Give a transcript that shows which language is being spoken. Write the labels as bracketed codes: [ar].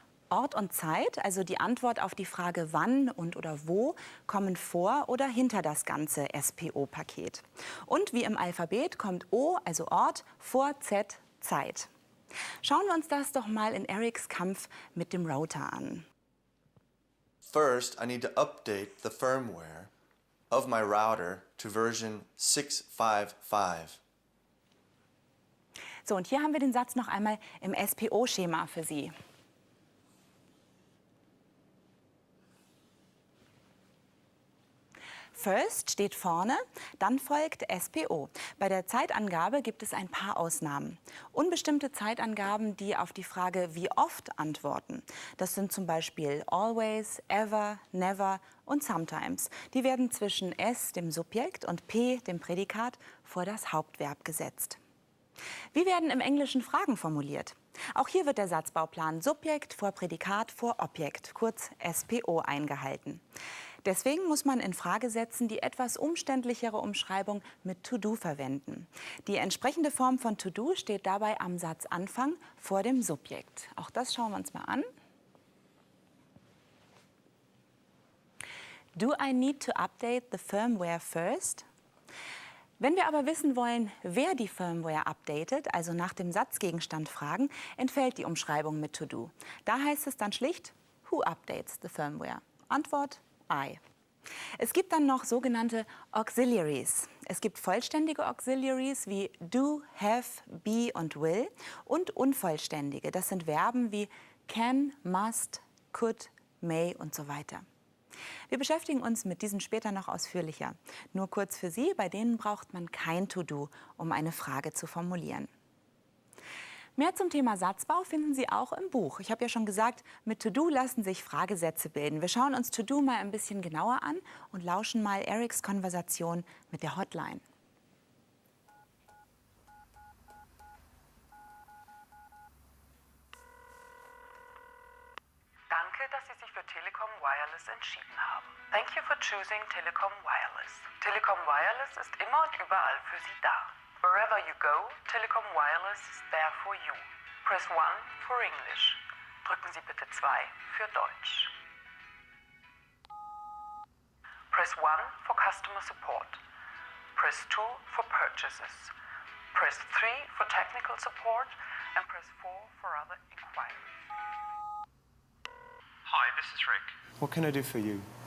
[de] Ort und Zeit, also die Antwort auf die Frage wann und oder wo, kommen vor oder hinter das ganze SPO-Paket. Und wie im Alphabet kommt O, also Ort, vor Z, Zeit. Schauen wir uns das doch mal in Erics Kampf mit dem Router an. [en] First, I need to update the firmware of my router to version 655. [de] So, und hier haben wir den Satz noch einmal im SPO-Schema für Sie. First steht vorne, dann folgt SPO. Bei der Zeitangabe gibt es ein paar Ausnahmen. Unbestimmte Zeitangaben, die auf die Frage wie oft antworten. Das sind zum Beispiel always, ever, never und sometimes. Die werden zwischen S, dem Subjekt, und P, dem Prädikat, vor das Hauptverb gesetzt. Wie werden im Englischen Fragen formuliert? Auch hier wird der Satzbauplan Subjekt vor Prädikat vor Objekt, kurz SPO, eingehalten. Deswegen muss man in Fragesätzen die etwas umständlichere Umschreibung mit to do verwenden. Die entsprechende Form von to do steht dabei am Satzanfang vor dem Subjekt. Auch das schauen wir uns mal an. [en] Do I need to update the firmware first? [de] Wenn wir aber wissen wollen, wer die Firmware updatet, also nach dem Satzgegenstand fragen, entfällt die Umschreibung mit to do. Da heißt es dann schlicht, [en] who updates the firmware? [de] Antwort, I. Es gibt dann noch sogenannte Auxiliaries. Es gibt vollständige Auxiliaries wie do, have, be und will und unvollständige. Das sind Verben wie can, must, could, may und so weiter. Wir beschäftigen uns mit diesen später noch ausführlicher. Nur kurz für Sie, bei denen braucht man kein To-Do, um eine Frage zu formulieren. Mehr zum Thema Satzbau finden Sie auch im Buch. Ich habe ja schon gesagt, mit To-Do lassen sich Fragesätze bilden. Wir schauen uns To-Do mal ein bisschen genauer an und lauschen mal Erics Konversation mit der Hotline. Danke, dass Sie sich für Telekom Wireless entschieden haben. [en] Thank you for choosing Telekom Wireless. [de] Telekom Wireless ist immer und überall für Sie da. [en] Wherever you go, Telekom Wireless is there for you. Press 1 for English. [de] Drücken Sie bitte 2 für Deutsch. [en] Press 1 for customer support. Press 2 for purchases. Press 3 for technical support and press 4 for other inquiries. Hi, this is Rick. What can I do for you?